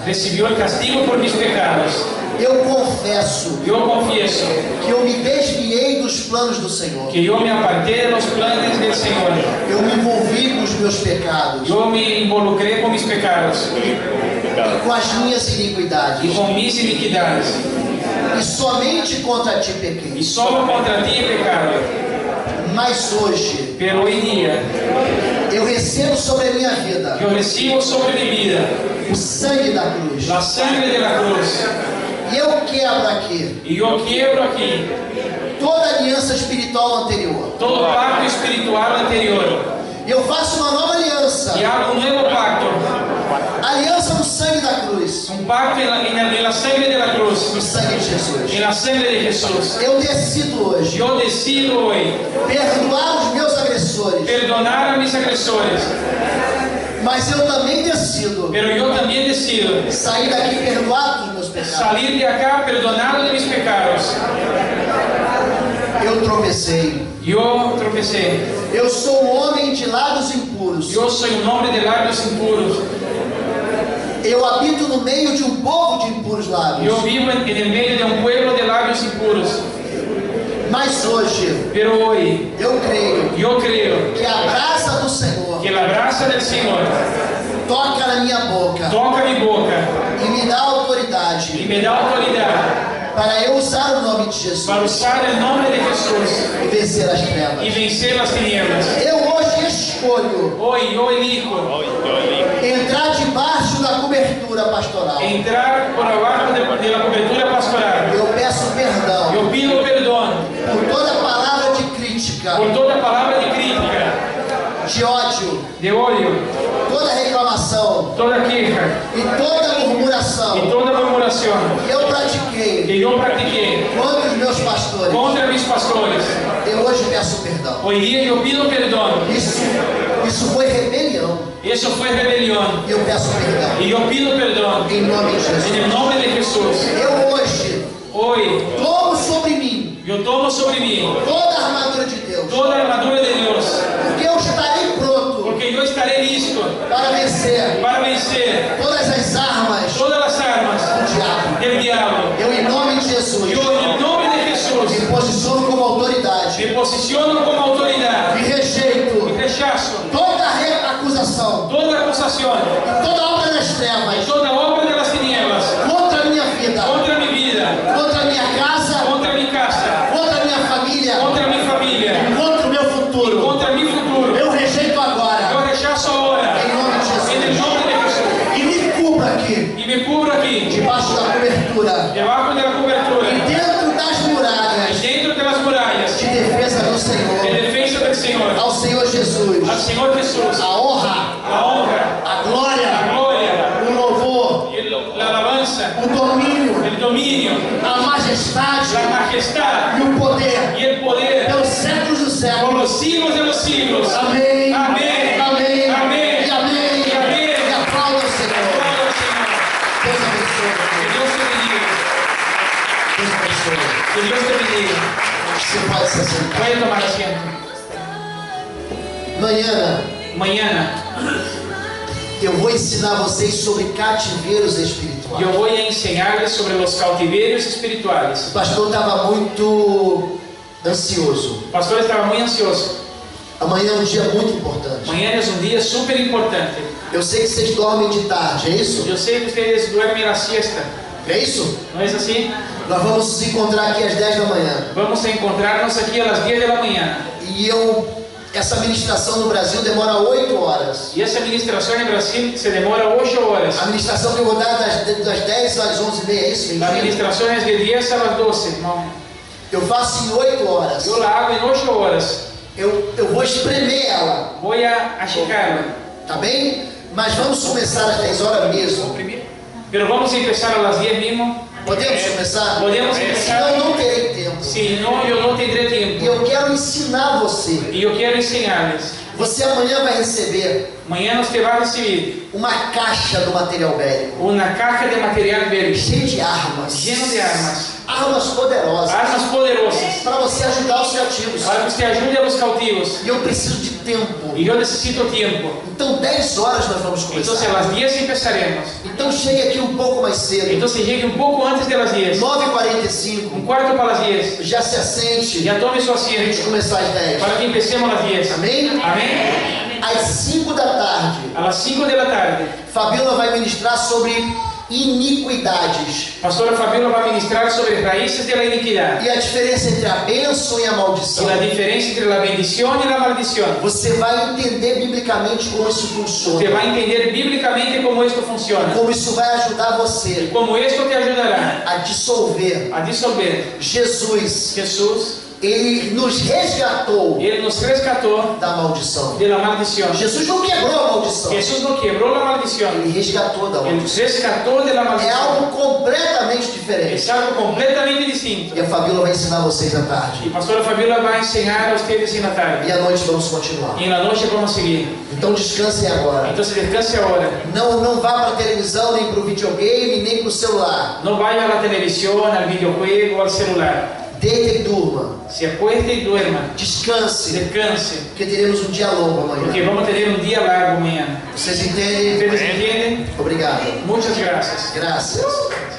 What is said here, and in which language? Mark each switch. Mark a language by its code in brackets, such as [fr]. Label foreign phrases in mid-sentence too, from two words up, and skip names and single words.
[es] recibió el castigo por mis pecados. [pt] Eu confesso [es] Yo confieso [pt] que eu me desviei dos planos do Senhor. [es] que yo me aparté de los planes del Señor. [pt] Eu me envolvi com os meus pecados, [es] Yo me involucré con mis pecados [pt] com as minhas [es] y [pt] iniquidades. [es] con mis iniquidades. [pt] E somente contra ti pequei. [es] Y solo contra ti he pecado. [pt] Mas hoje [es] Pero hoy día [pt] eu recebo sobre a minha vida [es] yo recibo sobre mi vida [pt] o sangue da cruz. [es] la sangre de la cruz. [pt] E eu quebro aqui [es] Y yo quiebro aquí [pt] toda aliança espiritual anterior. [es] todo pacto espiritual anterior. [pt] Eu faço uma nova aliança. [es] Y hago un nuevo pacto. [pt] Aliança no sangue da cruz. [es] Un pacto en la sangre de la cruz. [pt] No sangue de Jesus. [es] En la sangre de Jesús. [pt] Eu decido hoje [es] Yo decido hoy [pt] perdoar os meus agressores. [es] perdonar a mis agresores. [pt] Mas eu também decido [es] Pero yo también decido [pt] sair daqui perdoado dos meus pecados. [es] salir de acá perdonado de mis pecados. [pt] Eu tropecei. [es] Yo tropecé. [pt] Eu sou um homem de lábios impuros. [es] Yo soy un hombre de labios impuros. [pt] Eu habito no meio de um povo de impuros lábios. [es] Yo vivo en el medio de un pueblo de labios impuros. [pt] Mas hoje [es] Pero hoy [pt] eu creio [es] yo creo [pt] que a graça do Senhor [es] que la gracia del Señor [pt] toca na minha boca [es] toca mi boca [pt] e me dá [es] y [pt] autoridade [es] me da autoridad [pt] para eu usar o nome de Jesus [es] para usar el nombre de Jesús [pt] e vencer as [es] y [pt] trevas. [es] vencer las tinieblas. [pt] Eu hoje escolho [es] Hoy yo elijo [pt] entrar debaixo da cobertura pastoral. [es] entrar por abajo de la cobertura pastoral. [pt] Eu peço perdão [es] Yo pido perdón [pt] por toda palavra de crítica, [es] por toda palabra de crítica, [pt] de ódio, [es] de odio, [pt] toda reclamação [es] toda queja [pt] e toda [es] y [pt] murmuração [es] toda murmuración [pt] que eu pratiquei [es] que yo practiqué [pt] contra os meus pastores. [es] contra mis pastores. [pt] Eu hoje peço perdão. [es] Hoy día yo pido perdón. [pt] Isso foi rebelião. [es] Eso fue rebelión. [pt] E eu peço perdão [es] Y yo pido perdón [pt] em nome de [es] en [pt] Jesus. [es] el nombre de Jesús. [pt] Eu hoje [es] Hoy [pt] tomo sobre mim [es] yo tomo sobre mí [pt] toda a armadura de Deus, [es] toda la armadura de Dios, [pt] porque eu estarei pronto [es] porque yo estaré listo [pt] para vencer [es] para vencer [pt] todas as armas [es] todas las armas [pt] do diabo. [es] del diablo. [pt] Eu, em nome de Jesus, [es] Yo en el nombre de Jesús [pt] me posiciono como autoridade [es] me posiciono como autoridad [pt] e [es] y [pt] rejeito [es] rechazo [pt] toda acusação [es] toda acusación [pt] e toda obra das [es] y [pt] trevas [es] toda obra de las tinieblas [pt] contra a minha vida, [es] contra mi vida, [pt] contra a minha casa, [es] contra mi casa, [pt] contra a minha família, [es] contra mi familia, [pt] contra o meu futuro. [es] contra mi futuro. [pt] Eu rejeito agora, [es] Yo rechazo ahora [pt] em nome de [es] en el [pt] Jesus, [es] nombre de Jesús [pt] e me cubra aqui, [es] y me cubro aquí [pt] debaixo da cobertura, [es] debajo de la cobertura [pt] e dentro das [es] y [pt] muralhas [es] dentro de las murallas [pt] de defesa do [es] en [pt] Senhor, [es] defensa del Señor, [pt] ao Senhor Jesus, [es] al Señor Jesús, [pt] a honra, [es] la honra, [pt] a [es] la [pt] glória, [es] gloria, [pt] o louvor, [es] la alabanza, [pt] o domínio, [es] el dominio, [pt] a majestade [es] la majestad [pt] e o poder [es] y el poder [pt] pelos séculos dos [es] por [pt] séculos. [es] los siglos de los siglos. [pt] Amém. [es] Amém. [pt] Amém. [es] Amém. [pt] E amém. [es] E amém. [pt] E aplauda o Senhor. [es] Gloria al Señor. [pt] Deus abençoe. [es] Que Dios te bendiga. [pt] Deus abençoe. [es] Que Dios te bendiga. [pt] Você pode se sentar. [es] Puede tomar asiento. [pt] Amanhã [es] Mañana [pt] eu vou ensinar vocês sobre cativeiros espirituais. [es] yo voy a enseñarles sobre los cautiverios espirituales. [pt] O pastor estava muito ansioso. [es] El pastor estaba muy ansioso. [pt] Amanhã é um dia muito importante. [es] Mañana es un día súper importante. [pt] Eu sei que vocês dormem de tarde, é isso? [es] Yo sé que ustedes duermen la siesta. [pt] É isso? [es] ¿No es así? [pt] Nós vamos nos encontrar aqui às 10 da manhã. [es] Vamos a encontrarnos aquí a las 10 de la mañana. [pt] E essa ministração no Brasil demora 8 horas. [es] Y esa administración en Brasil se demora 8 horas. [pt] A ministração que eu vou dar das 10 às 11h30, é isso? [es] La administración es de 10 a las 12. No. [pt] Eu faço em 8 horas. [es] Yo la hago en 8 horas. [pt] Eu vou espremer ela, [es] Voy a achicarla. [pt] tá bem? Mas vamos começar às 10 horas mesmo. [es] Pero vamos a empezar a las 10 mismo. [pt] Podemos começar? Podemos começar. Senão eu não terei tempo. [es] Si no, yo no tendré [pt] E [es] tiempo. [pt] eu quero ensinar você. [es] Y yo quiero enseñarles. [pt] Você amanhã vai receber [es] Mañana usted va a recibir [pt] uma caixa do material bélico, [es] una caja de material bélico [pt] cheia de armas. [es] lleno de armas. [pt] armas poderosas [es] armas poderosas [pt] para você ajudar os cativos. [es] para que usted ayude a los cautivos. [pt] E eu preciso de tempo. [es] Y yo necesito tiempo. [pt] Então 10 horas nós vamos [es] Entonces a [pt] começar. [es] las 10 empezaremos. [pt] Então chegue aqui um pouco mais cedo. [es] Entonces llegue un poco antes de las 10. [pt] 9h45. [es] Un cuarto para las 10. [pt] Já se assente. [es] Ya tome su [pt] A gente [es] asiento [pt] começar às 10. [es] para que empecemos a las 10. [pt] Amém? [es] Amén. [pt] Às 5 da tarde, [es] A las 5 de la tarde, [pt] Fabíola vai ministrar sobre iniquidades [es] Pastora Fabiola va a ministrar sobre raíces de la iniquidad [pt] e a diferença entre a bênção e a [es] y [pt] maldição. [es] la diferencia entre la bendición y la maldición. [pt] Você vai entender biblicamente como isso [es] Usted [pt] funciona, [es] va a entender bíblicamente cómo esto funciona [pt] como isso vai ajudar [es] y [pt] você [es] cómo esto te ayudará [pt] a dissolver. [es] a disolver. [pt] Jesus, [es] Jesús, [pt] ele nos resgatou [es] Él nos rescató [pt] da maldição. [es] de la maldición. [pt] Jesus não quebrou a maldição, [es] Jesús no quebró la maldición, [pt] ele resgatou da [es] Él [pt] maldição. [es] rescató de la [pt] É [es] maldición. [pt] algo completamente diferente. [es] Es algo completamente distinto. [pt] E a Fabíola vai ensinar vocês à [es] Y [pt] tarde. [es] Pastora Fabiola va a enseñar a ustedes en la tarde. [pt] E à noite vamos continuar. [es] Y en la noche vamos a seguir. [pt] Então descansem agora. [es] Entonces descanse ahora. [pt] Não vá para a televisão, nem para o videogame, nem para o celular. [es] No vaya a la televisión, al videojuego, al celular. [pt] Deita e durma. [es] Se acueste y duerma. [pt] Descanse, [es] Descanse. [pt] porque teremos um dia longo [es] Porque [pt] amanhã. [es] vamos a tener un día largo mañana. [pt] Vocês entendem? [es] ¿Ustedes entienden? [pt] Obrigado. [es] Muchas gracias. [pt] Graças.